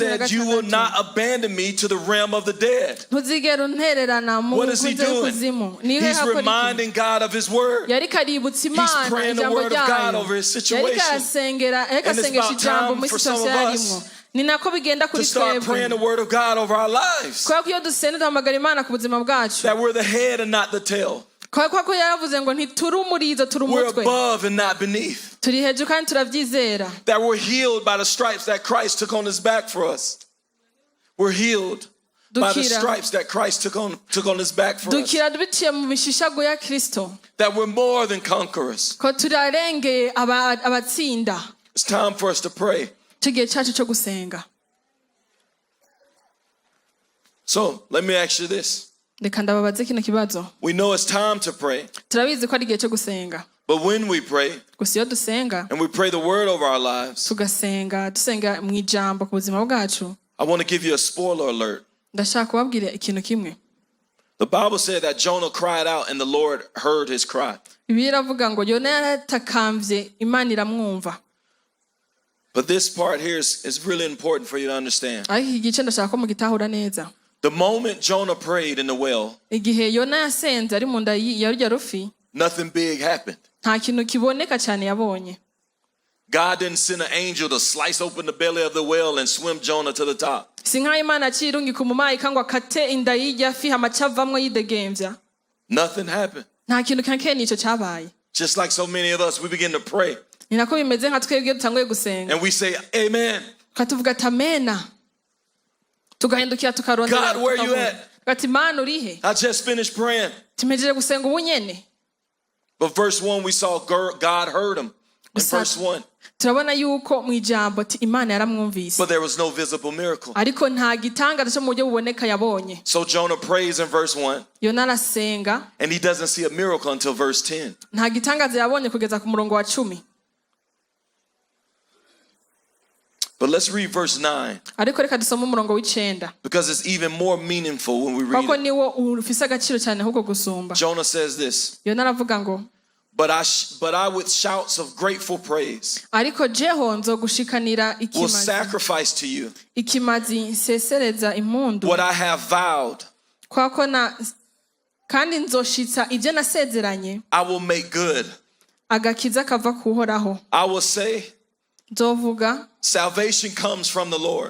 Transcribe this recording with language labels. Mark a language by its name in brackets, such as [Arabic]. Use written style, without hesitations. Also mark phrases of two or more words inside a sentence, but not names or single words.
[English] It said, you will not abandon me to the realm of the dead. [Rundi] ntuzigera untererana mu [English] What is he doing? [Rundi] kuzimu. [English] He's reminding God of his word. [Rundi] yari kaributsa [English] He's [Rundi] Imana [English] praying the [Rundi] ijambo [English] word of God [Rundi] ryayo. [English] over his [Rundi] yari [English] situation. [Rundi] karasengera [English] And it's [Rundi] asengesha [English] about [Rundi] ijambo [English] time [Rundi] muri [English] for some of situation us [Rundi] yarimo. ni nako bigenda [English] To [Rundi] kuri [English] start praying the [Rundi] twebwe. [English] word of God over our lives. [Rundi] kubera ko iyo dusenze duhamagara Imana ku buzima bwacu. [English] That we're the head and not the tail. [Rundi] kubera ko yaravuze ngo ntituri umurizo turi [English] We're [Rundi] umutwe. [English] above and not beneath. [Rundi] turi hejuru kandi turabyizera. [English] That we're healed by the stripes that Christ took on his back for us. We're healed by the stripes that Christ took on his back for us. [Rundi] dukira biciye mu mishishago ya Kristo. [English] That we're more than conquerors. [Rundi] ko turarengeye abatsinda. [English] It's time for us to pray. [Rundi] tugiye cyacu cyo gusenga. [English] So let me ask you this. [Rundi] reka ndababaze kino kibazo. [English] We know it's time to pray. [Rundi] turabizi ko ari igihe cyo gusenga. [English] But when we pray, [Rundi] gusa iyo dusenga [English] and we pray the word over our lives, [Rundi] dusenga mu ijambo ku buzima bwacu. [English] I want to give you a spoiler alert. [Rundi] ndashaka kubabwira ikintu kimwe. [English] The Bible said that Jonah cried out and the Lord heard his cry. [Rundi] Bibiliya iravuga ngo Yona yaratakambye Imana iramwumva. [English] But this part here is really important for you to understand. [Rundi] ariko iki gice ndashaka ko mugitahura neza. [English] The moment Jonah prayed in the well, [Rundi] igihe Yona yasenze ari mu nda ya rurya rufi, [English] nothing big happened. [Rundi] nta kintu kiboneka cyane yabonye. [English] God didn't send an angel to slice open the belly of the well and swim Jonah to the top. [Rundi] si nk'aho Imana acirungika umumarayika ngo akate inda y'irya fi amacavamwo yidegembya. [English] Nothing happened. [Rundi] nta kintu kanke nicyo cyabaye. [English] Just like so many of us, we begin to pray. [Rundi] ni nako bimeze nka twebwe dutanguye gusenga. [English] And we say, amen. [Rundi] tukatuvuga ati amena. tugahindukira tukarondera. [English] God, where you at? [Rundi] ati Imana urihe? [English] I just finished praying. [Rundi] tumejeje gusenga ubu nyene. [English] But verse 1, we saw God heard him. In verse 1. [Rundi] turabona yuko mu ijambo ati Imana yaramwumvise. [English] But there was no visible miracle. [Rundi] ariko nta gitangaza cyo mu buryo buboneka yabonye. [English] So Jonah prays in verse 1. [Rundi] Yona arasenga. [English] And he doesn't see a miracle until verse 10. [Rundi] nta gitangaza yabonye kugeza ku murongo wa 10. [English] But let's read verse 9. [Rundi] ariko reka dusome umurongo w'9. [English] Because it's even more meaningful when we read [Rundi] kuko [English] it. [Rundi] niwo ufise agaciro cyane ahubwo gusumba. [English] Jonah says this. [Rundi] Yona aravuga ngo [English] But I with shouts of grateful praise [Rundi] ariko jeho nzogushikanira [English] will sacrifice to you [Rundi] ikimazi nsesereza impundu. [English] what I have vowed. [Rundi] kwako kandi nzoshitsa ibyo nasezeranye. [English] I will make good. [Rundi] Agakiza kava kuhoraho. [English] I will say, [Rundi] nzovuga, [English] salvation comes from the Lord.